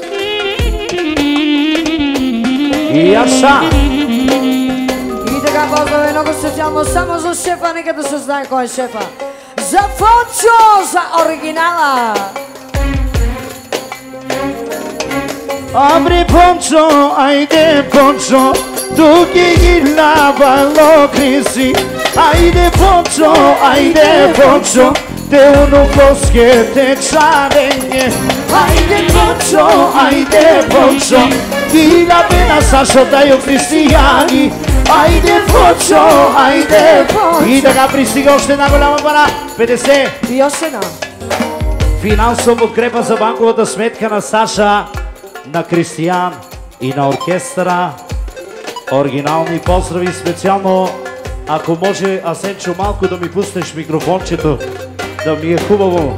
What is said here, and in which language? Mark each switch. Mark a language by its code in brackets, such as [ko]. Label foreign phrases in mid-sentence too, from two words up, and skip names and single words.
[bg] Яша! И така поздрави много специално само за шефа, нека да се знае кой е шефа. За Фончо, за оригинала! [rom] Abre Poncho, ajde Poncho, dugi gilavalo krisi. Ajde Poncho, te uno koske te čarenje. Ajde Poncho, gila bena Sašo daju Християни. Ajde Poncho. [bg] И така пристига още една голяма пара, 50. И още една. Финансова подкрепа за банковата сметка на Саша, на Кристиян и на оркестъра. Оригинални поздрави специално. Ако може, Асенчо, малко да ми пуснеш микрофончето, да ми е хубаво.